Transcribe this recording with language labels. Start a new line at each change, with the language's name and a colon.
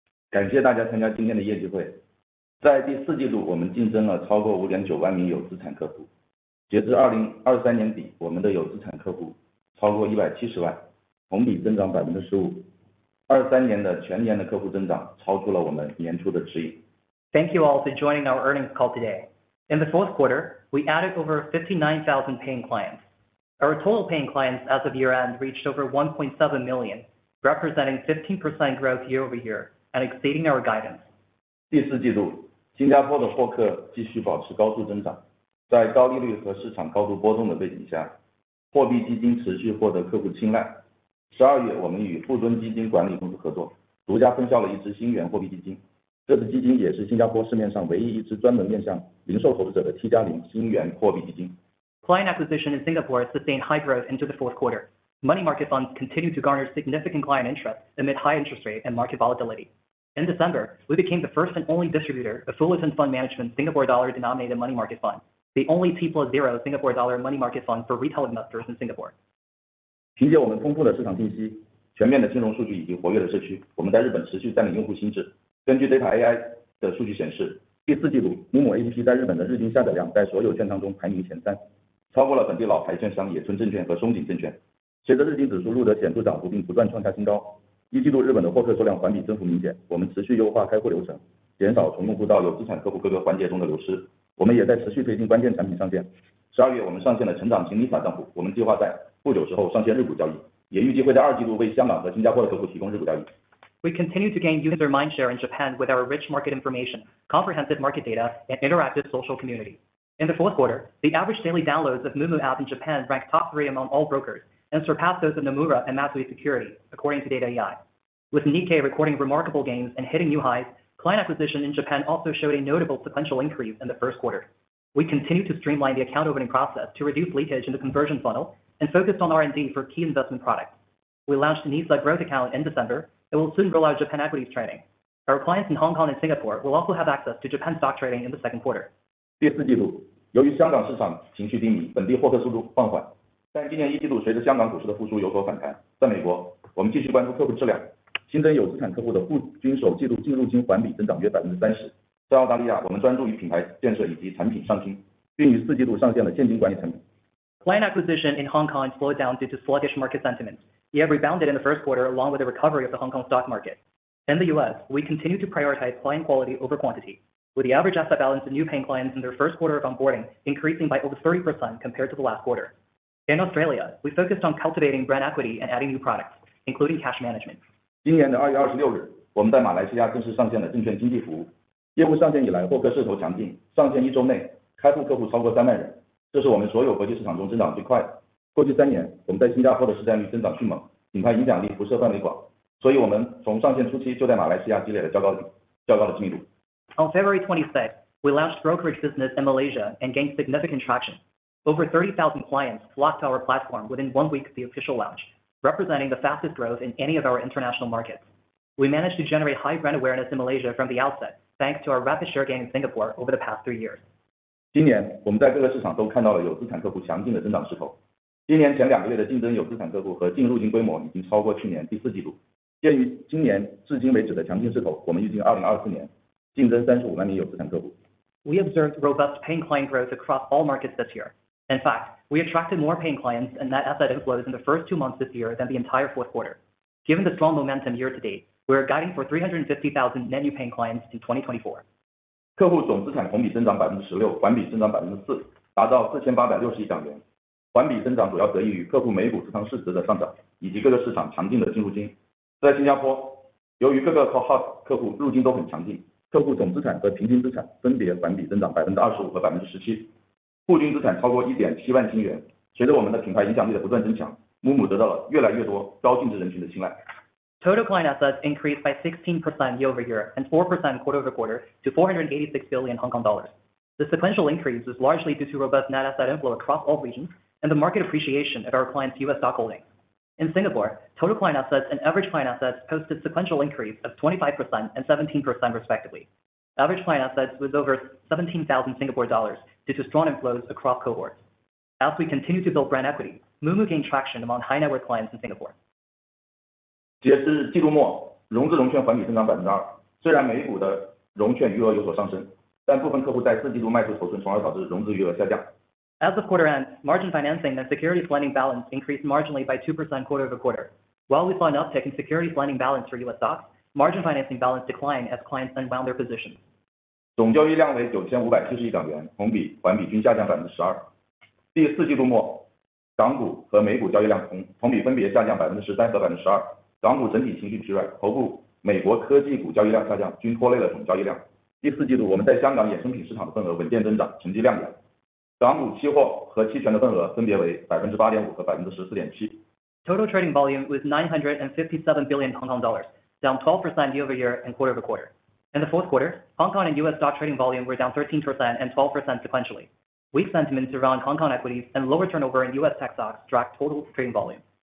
Chinese: 感谢大家参加今天的业绩会。在第四季度，我们竞争了超过 5.9 万名有资产客户。截至2023年底，我们的有资产客户超过170万，同比增长 15%。 23年的全年的客户增长超出了我们年初的指引。
English: Thank you all for joining our earnings call today. In the fourth quarter, we added over 59,000 paying clients. Our total paying clients as of year-end reached over 1.7 million, representing 15% growth year-over-year and exceeding our guidance.
Chinese: 第四季度，新加坡的获客继续保持高速增长。在高利率和市场高度波动的背景下，货币基金持续获得客户青睐。 12月，我们与富敦基金管理公司合作，独家分销了一支新元货币基金。这支基金也是新加坡市面上唯一一支专门面向零售投资者的 T+0 新元货币基金。
English: Client acquisition in Singapore sustained high growth into the fourth quarter. Money market funds continue to garner significant client interest amid high interest rate and market volatility. In December, we became the first and only distributor of Fullerton Fund Management Singapore dollar denominated money market fund, the only T+0 Singapore dollar money market fund for retail investors in Singapore.
Chinese: 凭借我们丰富的市场信息、全面的金融数据以及活跃的社区，我们在日本持续占领用户心智。根据 Data AI 的数据显示，第四季度某 APP 在日本的日均下载量在所有券商中排名前3，超过了本地老牌券商野村证券和松井证券。随着日经指数录得显著涨幅并不断创下新高，一季度日本的获客数量环比增幅明显。我们持续优化开户流程，减少从用户到有资产客户各个环节中的流失。我们也在持续推进关键产品上线。12月，我们上线了成长型 NISA 账户，我们计划在不久之后上线日股交易，也预计会在2季度为香港和新加坡的客户提供日股交易。
English: We continue to gain user mindshare in Japan with our rich market information, comprehensive market data, and interactive social community. In the fourth quarter, the average daily downloads of Moomoo app in Japan ranked top 3 among all brokers and surpassed those of Nomura and Matsui Security, according to Data AI. With Nikkei recording remarkable gains and hitting new highs, client acquisition in Japan also showed a notable sequential increase in the first quarter. We continue to streamline the account opening process to reduce leakage in the conversion funnel and focused on R&D for key investment products. We launched NISA Growth Account in December and will soon roll out Japan equities trading. Our clients in Hong Kong and Singapore will also have access to Japan stock trading in the second quarter.
Chinese: 第四季度，由于香港市场情绪低迷，本地获客速度放缓，但今年一季度随着香港股市的复苏有所反弹。在美国，我们继续关注客户质量，新增有资产客户的户均首季度净入金环比增长约 30%。在澳大利亚，我们专注于品牌建设以及产品上新，并于4季度上线了现金管理产品。
English: Client acquisition in Hong Kong slowed down due to sluggish market sentiment, yet rebounded in the first quarter along with the recovery of the Hong Kong stock market. In the U.S., we continue to prioritize client quality over quantity, with the average asset balance of new paying clients in their first quarter of onboarding increasing by over 30% compared to the last quarter. In Australia, we focused on cultivating brand equity and adding new products, including cash management.
Chinese: 今年的2月26日，我们在马来西亚正式上线了证券经纪服务。业务上线以来，获客势头强劲，上线1周内开户客户超过3万人，这是我们所有国际市场中增长最快的。过去3年，我们在新加坡的市占率增长迅猛，品牌影响力辐射范围广，所以我们从上线初期就在马来西亚积累了较高的知名度。
English: On February 26th, we launched brokerage business in Malaysia and gained significant traction. Over 30,000 clients flocked to our platform within 1 week of the official launch, representing the fastest growth in any of our international markets. We managed to generate high brand awareness in Malaysia from the outset, thanks to our rapid share gain in Singapore over the past 3 years.
Chinese: 今年，我们在各个市场都看到了有资产客户强劲的增长势头。今年前2个月的净增有资产客户和净入金规模已经超过去年第4季度。鉴于今年至今为止的强劲势头，我们预计2024年净增35万名有资产客户。
English: We observed robust paying client growth across all markets this year. In fact, we attracted more paying clients and net asset inflows in the first 2 months this year than the entire fourth quarter. Given the strong momentum year to date, we are guiding for 350,000 net new paying clients in 2024.
Chinese: 客户总资产同比增长 16%， 环比增长 4%， 达到4860亿港元。环比增长主要得益于客户每股持仓市值的上涨，以及各个市场强劲的净入金。在新加坡，由于各个 cohort 客户入金都很强劲，客户总资产和平均资产分别环比增长 25% 和 17%， 户均资产超过 1.7 万新元。随着我们的品牌影响力的不断增强，Moomoo得到了越来越多高净值人群的青睐。
English: Total client assets increased by 16% year-over-year and 4% quarter-over-quarter to 486 billion Hong Kong dollars. The sequential increase is largely due to robust net asset inflow across all regions and the market appreciation of our clients' U.S. stock holdings. In Singapore, total client assets and average client assets posted sequential increase of 25% and 17% respectively. Average client assets was over 17,000 Singapore dollars due to strong inflows across cohorts. As we continue to build brand equity, Moomoo gained traction among high net worth clients in Singapore.
Chinese: 截至季度末，融资融券环比增长 2%。虽然美股的融券余额有所上升，但部分客户在4季度卖出头寸，从而导致融资余额下降。
English: As of quarter end, margin financing and securities lending balance increased marginally by 2% quarter over quarter. While we saw an uptick in securities lending balance for U.S. stocks, margin financing balance declined as clients unwound their positions.
Chinese: 总交易量为9570亿港元，同比、环比均下降 12%。第4季度末，港股和美股交易量同比分别下降 13% 和 12%。港股整体情绪疲软，头部美国科技股交易量下降，均拖累了总交易量。第4季度，我们在香港衍生品市场的份额稳健增长，成绩亮眼。港股期货和期权的份额分别为 8.5% 和 14.7%。
English: Total trading volume was 957 billion Hong Kong dollars, down 12% year over year and quarter over quarter. In the fourth quarter, Hong Kong and U.S. stock trading volume were down 13% and 12% sequentially. Weak sentiments around Hong Kong equities and lower turnover in U.S. tech stocks dragged total trading volume.